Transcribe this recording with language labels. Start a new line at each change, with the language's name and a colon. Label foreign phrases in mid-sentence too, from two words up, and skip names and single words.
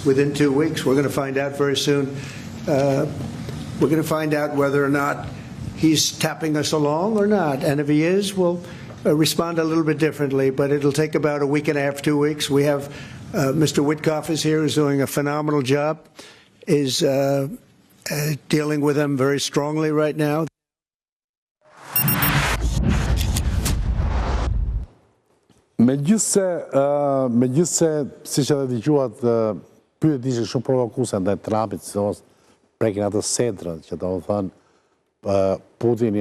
English: Within 2 weeks, we're going to find out very soon. We're going to find out whether or not he's tapping us along or not. And if he is, we'll respond a little bit differently. But it'll take about a week and a half, 2 weeks. We have Mr. Witkoff is here, who's doing a phenomenal job, is dealing with them very strongly right now.
Albanian: Megjithse siç edhe dëgjuat, pyetjet ishin shumë provokuese ndaj Trumpit, sidomos prekin atë setrën, që domethënë Putini